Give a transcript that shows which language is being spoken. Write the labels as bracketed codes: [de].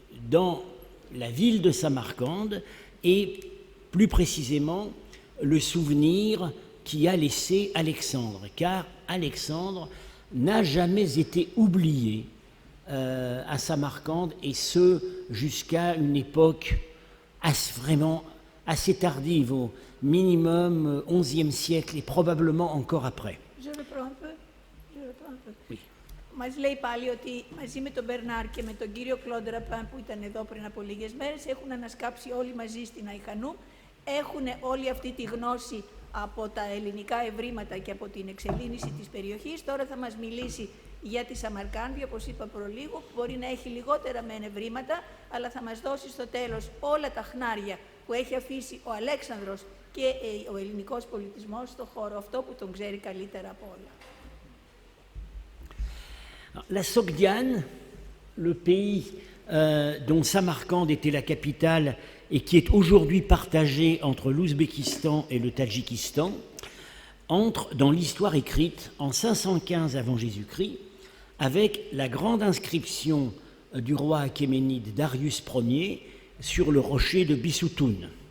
[fr] dans la ville de Samarcande et plus précisément le souvenir qu'y a laissé Alexandre, car Alexandre n'a jamais été oublié à Samarcande, et ce jusqu'à une époque vraiment assez tardive, au minimum XIe siècle et probablement encore après. Je reprends un peu. Oui. [el] Μας λέει πάλι ότι μαζί με τον Μπερνάρ και με τον κύριο Κλοντ Ραπάν που ήταν εδώ πριν από λίγες μέρες έχουν ανασκάψει όλοι μαζί στην Αϊχανούμ, έχουν όλη αυτή τη γνώση από τα ελληνικά ευρήματα και από την εξελίνηση της περιοχής. Τώρα θα μας μιλήσει για τη Σαμαρκάνδη, όπως είπα προλίγου, που μπορεί να έχει λιγότερα μεν ευρήματα, αλλά θα μας δώσει στο τέλος όλα τα χνάρια που έχει αφήσει ο Αλέξανδρος και ο ελληνικός πολιτισμός στον χώρο αυτό που τον ξέρει καλύτερα από όλα. [fr] La Sogdiane, le pays dont Samarcande était la capitale et qui est aujourd'hui partagé entre l'Ouzbékistan et le Tadjikistan, entre dans l'histoire écrite en 515 avant Jésus-Christ avec la grande inscription du roi achéménide Darius Ier sur le rocher de Bisoutoun.